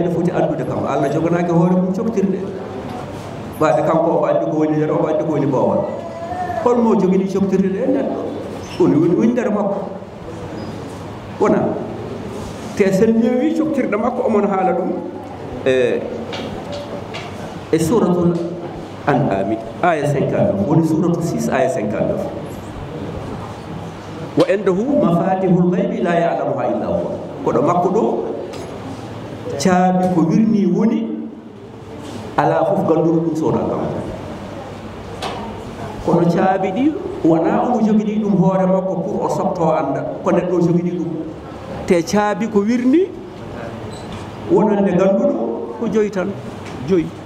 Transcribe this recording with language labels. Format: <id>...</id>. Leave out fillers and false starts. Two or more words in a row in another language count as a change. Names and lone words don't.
<ff>ene foti andude kam allah joganaki hoore mum coktirɗe wade kanko o andi ko woni nder o andi ko woni boowal holmo jogini coktirɗe ɗe neɗɗo ɗum woni nder makko wona te sen ƴeewi coktirɗe makko omon haala ɗum e</ff> <ar>سورة الأنعام</ar> <ff>aya 59 woni suratu 6 aya 59</ff> <ar>وعنده مفاتح الغيب لا يعلمها إلا هو</ar> <ff>koɗo makko ɗo caabi ko wirni woni ala fof ganduru ɗum sowona kanko kono caabi ɗi wona omo jogini ɗum hoore makko pour o softo anda ko neɗɗo o jogini ɗum te caabi ko wirni wonande ganduɗo ko joyi tan joyi</ff>